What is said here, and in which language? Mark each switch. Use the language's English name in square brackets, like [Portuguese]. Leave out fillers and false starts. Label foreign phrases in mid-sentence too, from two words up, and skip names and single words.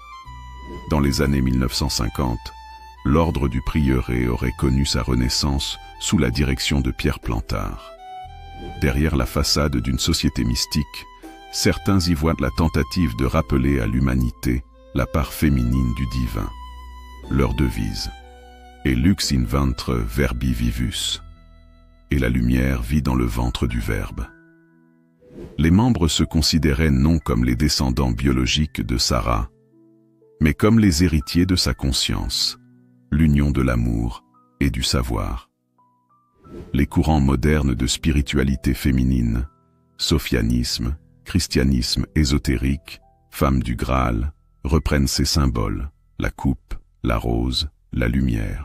[French] Dans les années 1950, l'ordre du prieuré aurait connu sa renaissance sous la direction de Pierre Plantard. Derrière la façade d'une société mystique, certains y voient la tentative de rappeler à l'humanité la part féminine du divin. Leur devise: [Latin] Et lux in ventre verbi vivus. [French] Et la lumière vit dans le ventre du Verbe. Les membres se considéraient non comme les descendants biologiques de Sarah, mais comme les héritiers de sa conscience, l'union de l'amour et du savoir. Les courants modernes de spiritualité féminine, sophianisme, christianisme ésotérique, femme du Graal, reprennent ces symboles: la coupe, la rose, la lumière.